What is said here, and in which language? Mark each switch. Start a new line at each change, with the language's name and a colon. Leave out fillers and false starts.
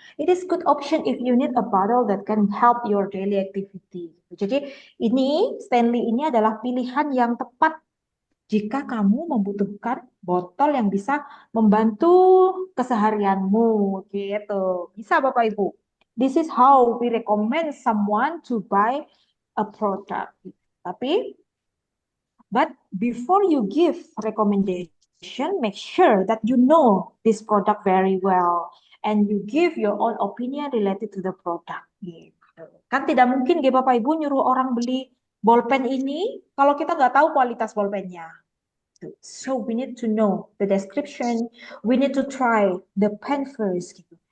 English: It is good option if you need a bottle that can help your daily activity.
Indonesian: Jadi ini Stanley ini adalah pilihan yang tepat jika kamu membutuhkan botol yang bisa membantu keseharianmu gitu. Bisa Bapak Ibu.
English: This is how we recommend someone to buy a product. But before you give recommendation, make sure that you know this product very well and you give your own opinion related to the product.
Indonesian: Gitu. Kan tidak mungkin Bapak Ibu nyuruh orang beli bolpen ini kalau kita nggak tahu kualitas bolpennya.
English: So we need to know the description, we need to try the pen first gitu.